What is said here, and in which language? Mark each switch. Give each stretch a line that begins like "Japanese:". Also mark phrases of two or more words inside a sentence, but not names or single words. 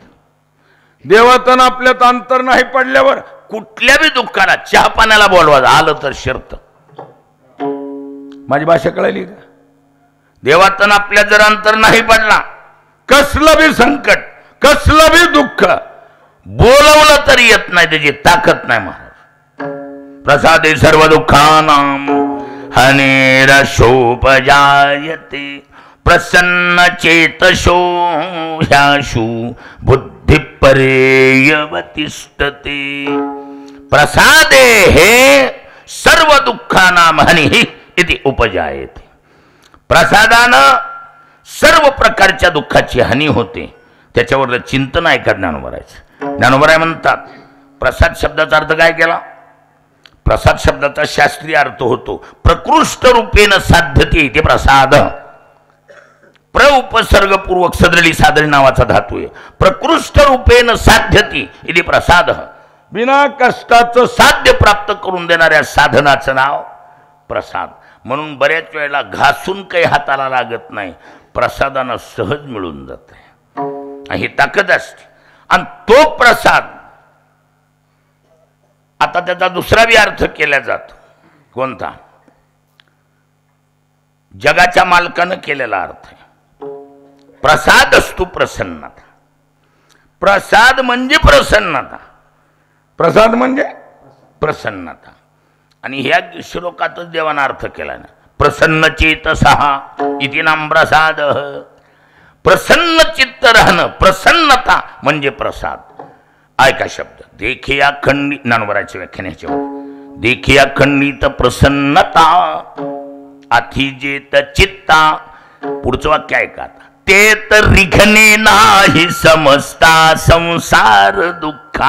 Marathi: देवातन आपल्यात अंतर नाही पडल्यावर कुठल्या बी दुःखाला चहा पाण्याला बोलवा आलं तर शर्त. माझी भाषा कळाली का. देवातन आपल्या जर अंतर नाही पडला कसलं बी संकट कसलं बी दुःख बोलवलं तरी येत नाही त्याची ताकद नाही.
Sanskrit: महाराज प्रसादे सर्व दुःखानां हनेरशोपजायते प्रसन्न चेतशो ह्याशु बुद्धि परेयवतिष्ठते. प्रसादे हे सर्व दुःखानां हनिः इति उपजायते.
Marathi: प्रसादानं सर्व प्रकारच्या दुःखाची हानी होते. त्याच्यावर चिंतन आहे का ज्ञानोबारायचं. ज्ञानोबाराय म्हणतात प्रसाद शब्दाचा अर्थ काय केला. प्रसाद शब्दाचा शास्त्रीय अर्थ होतो
Sanskrit: प्रकृष्ट रूपेन साध्यते ते प्रसाद.
Marathi: प्र उपसर्गपूर्वक सदरली सादरी नावाचा धातू आहे.
Sanskrit: प्रकृष्ट रूपेन साध्यते इति प्रसाद.
Marathi: बिना कष्टाचं साध्य प्राप्त करून देणाऱ्या साधनाचं नाव प्रसाद. म्हणून बऱ्याच वेळेला घासून काही हाताला लागत नाही प्रसादानं सहज मिळून जाते. ही ताकद असते. आणि तो प्रसाद आता त्याचा दुसरा बी अर्थ केला जातो. कोणता. जगाच्या मालकानं केलेला अर्थ आहे. प्रसाद असतो प्रसन्नता. प्रसाद म्हणजे प्रसन्नता. प्रसाद म्हणजे प्रसन्नता. आणि ह्या श्लोकातच देवानं अर्थ केला ना,
Sanskrit: प्रसन्न चेतसहा इति नाम प्रसाद.
Marathi: प्रसन्न चित्त राहणं, प्रसन्नता म्हणजे प्रसाद. ऐका शब्द, देखिया खंडित, नानवराची व्याख्यान देखिया खंडित प्रसन्नता अथिजेत चित्ता. पुढचं वाक्य ऐका आता, ते तर रिघणे नाही समजता संसार दुःखा.